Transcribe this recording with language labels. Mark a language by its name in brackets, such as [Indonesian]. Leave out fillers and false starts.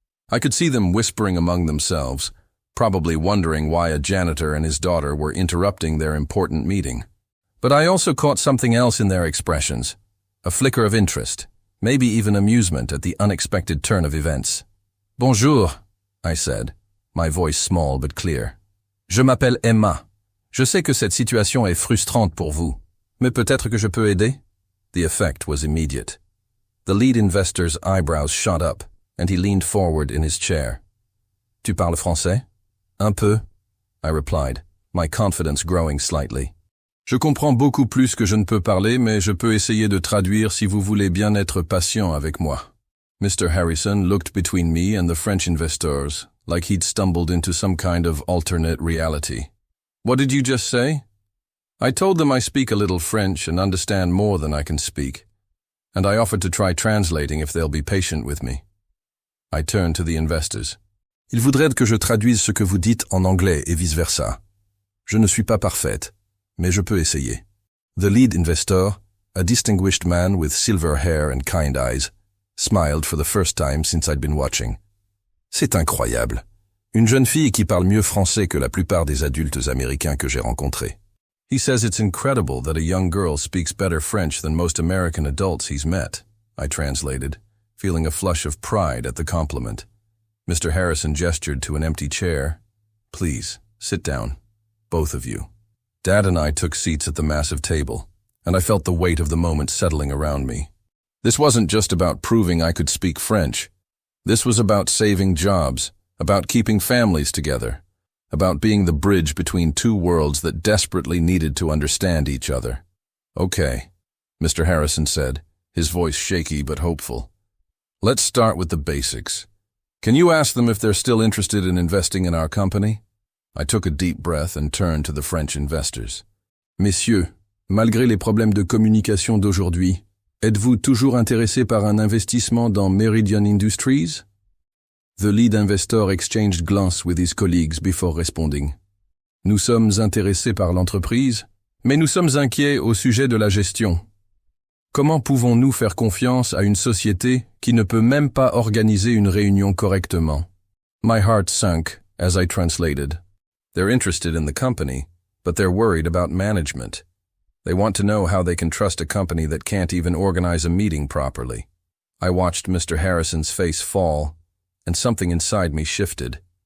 [English] I could see them whispering among themselves, probably wondering why a janitor and his daughter were interrupting their important meeting. But I also caught something else in their expressions, a flicker of interest, maybe even amusement at the unexpected turn of events. Bonjour, I said, my voice small but clear. [French] Je m'appelle Emma. Je sais que cette situation est frustrante pour vous, mais peut-être que je peux aider? [English] The effect was immediate. The lead investor's eyebrows shot up, and he leaned forward in his chair. Tu parles français? Un peu, I replied, my confidence growing slightly. [French] Je comprends beaucoup plus que je ne peux parler, mais je peux essayer de traduire si vous voulez bien être patient avec moi. [English] Mr. Harrison looked between me and the French investors, like he'd stumbled into some kind of alternate reality. What did you just say? I told them I speak a little French and understand more than I can speak, and I offered to try translating if they'll be patient with me. I turned to the investors. [French] Ils voudraient que je traduise ce que vous dites en anglais et vice-versa. Je ne suis pas parfaite, mais je peux essayer. [English] The lead investor, a distinguished man with silver hair and kind eyes, smiled for the first time since I'd been watching. [French] C'est incroyable. Une jeune fille qui parle mieux français que la plupart des adultes américains que j'ai rencontrés. [English] He says it's incredible that a young girl speaks better French than most American adults he's met, I translated, feeling a flush of pride at the compliment. Mr. Harrison gestured to an empty chair. Please, sit down, both of you. Dad and I took seats at the massive table, and I felt the weight of the moment settling around me. This wasn't just about proving I could speak French. This was about saving jobs, about keeping families together, about being the bridge between two worlds that desperately needed to understand each other. Okay, Mr. Harrison said, his voice shaky but hopeful. Let's start with the basics. Can you ask them if they're still interested in investing in our company? I took a deep breath and turned to the French investors. Messieurs, malgré les problèmes de communication d'aujourd'hui, [French] Êtes-vous toujours intéressé par un investissement dans Meridian Industries? [English] The lead investor exchanged glance with his colleagues before responding. [French] Nous sommes intéressés par l'entreprise, mais nous sommes inquiets au sujet de la gestion. Comment pouvons-nous faire confiance à une société qui ne peut même pas organiser une réunion correctement? [English] My heart sunk as I translated. They're interested in the company, but they're worried about management. They want to know how they can trust a company that can't even organize a meeting properly. I watched Mr. Harrison's face fall, and something inside me shifted.